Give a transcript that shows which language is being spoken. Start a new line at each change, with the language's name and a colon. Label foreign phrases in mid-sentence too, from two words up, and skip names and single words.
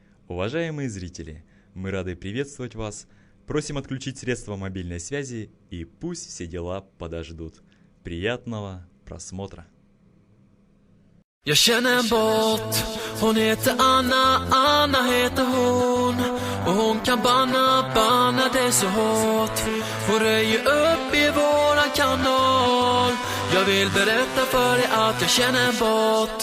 Russian: Уважаемые зрители, мы рады приветствовать вас. Просим отключить средства мобильной связи и пусть все дела подождут. Приятного просмотра.
Swedish: Jag känner en båt, hon heter Anna, Anna heter hon. Och hon kan banna det så hårt. Hon röjer upp i våran kanal. Jag vill berätta för dig att jag känner en båt.